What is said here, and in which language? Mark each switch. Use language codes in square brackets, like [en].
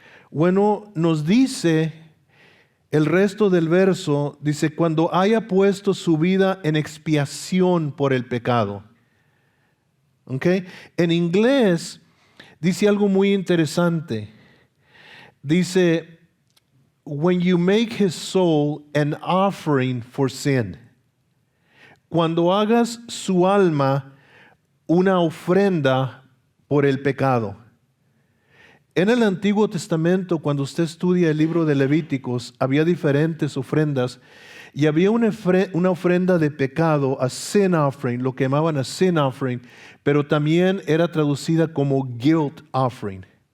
[es] Bueno, nos dice el resto del verso, dice, cuando haya puesto su vida en expiación por el pecado. Okay. En inglés dice algo muy interesante. [en] Dice, when you make his soul an offering for sin. [es] Cuando hagas su alma una ofrenda por el pecado. En el Antiguo Testamento, cuando usted estudia el libro de Levíticos, había diferentes ofrendas. Y había una ofrenda de pecado, [en] a sin offering, [es] lo que llamaban a sin offering, pero también era traducida como guilt offering.